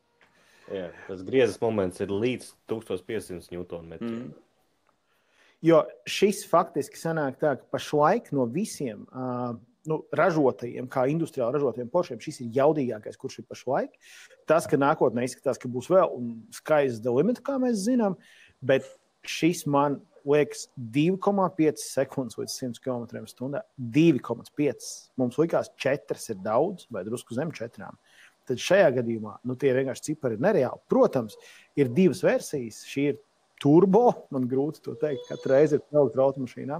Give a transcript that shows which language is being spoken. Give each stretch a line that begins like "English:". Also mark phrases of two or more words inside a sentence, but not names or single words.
Latvian: Jā, tas griezes moments ir līdz 1500 Nm. Jo šis faktiski sanāk tā, ka pašlaik no visiem ražotajiem, kā industriāli ražotajiem Porschiem, šis ir jaudīgākais, kurš ir pašlaik. Tas, ka nākotnē izskatās, ka būs vēl un
English: sky's the limit,
Latvian: kā mēs zinām, bet šis man liekas 2,5 sekundes līdz 100 km/h. 2,5. Mums likās 4 ir daudz, vai drusku zem 4. Tad šajā gadījumā tie vienkārši cipari ir nereāli. Protams, ir divas versijas. Šī ir turbo, man grūti to teikt, katru reizi ir elektroautomašīnām.